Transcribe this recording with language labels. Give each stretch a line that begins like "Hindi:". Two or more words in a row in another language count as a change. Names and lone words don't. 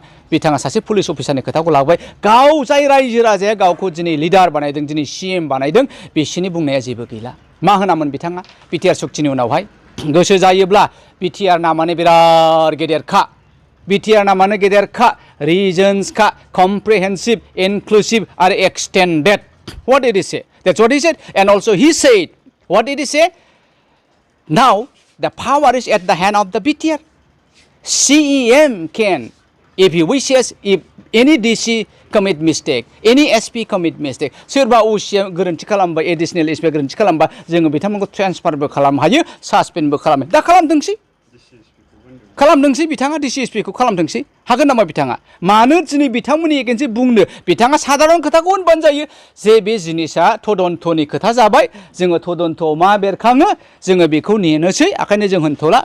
Bodo: बिथाङा सासे पुलिस अफिसारनि खोथाखौ लाबाय गाव जाय रायजो राजाया गावखौ दिनै लिडार बानायदों दिनै CM बानायदों बिसोरनि बुंनाया जेबो गैला। मा होनामोन बिथाङा बिटिआर सुक्तिनि उनावहाय गोसो जायोब्ला बिटिआर नामानो बिराद गेदेरखा बिटिआर नामानो गेदेरखा रिजन्सखा
English: comprehensive inclusive
Bodo: आरो
English: extended what did he say? That's what he said. And also he said what did he say? Now the power is at the hand of the BTR. CEM can if he wishes if any DC commit mistake any SP commit mistake
Bodo: सोरबा OC गोरोन्थि खालामबा एडिशनेल SP गोरोन्थि खालामबा जोङो बिथांमोनखौ ट्रेन्सफारबो खालामनो हायो सासपेन्डबो खालामो दा खालामदोंसै खालामदोंसै बिथाङा DCSP खौ खालामदोंसै हागोन नामा बिथाङा मानो दिनै बिथांमोननि एगेन्सै बुंनो बिथाङा साधारन खोथाखौ होनबानो जायो जे बे जिनिसा तदन्तनि खोथा जाबाय जोङो तदन्तआव मा बेरखाङो जोङो बेखौ नेनोसै ओंखायनो जों होनथ'ला